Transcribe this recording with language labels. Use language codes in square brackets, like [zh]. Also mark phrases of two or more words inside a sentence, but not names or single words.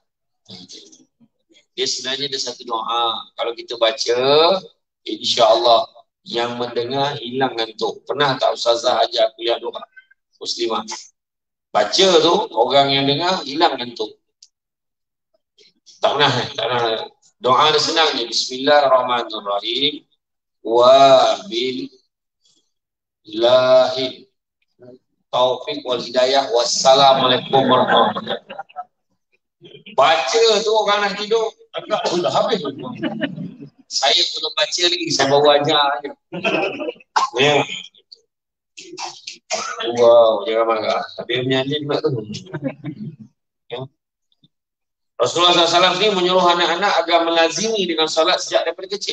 [ms] Dia sebenarnya ada satu doa. Kalau kita baca, [ar] إن شاء الله [ms] yang mendengar hilang ngantuk. Pernah tak Ustazah ajar kuliah doa Muslimah? Baca tu, orang yang dengar hilang ngantuk. Tak pernah. Doa dia senang je. [ar] بسم الله الرحمن الرحيم. وبالله التوفيق والهداية. والسلام عليكم ورحمة الله وبركاته. [ms] Baca tu orang nak tidur, agak sudah habis. Saya belum baca lagi, saya baru ajar je. Ya. Wow, jangan marah. Tapi menyanyi pula tu. Ya. Rasulullah SAW ni menyuruh anak-anak agar melazimi dengan solat sejak daripada kecil.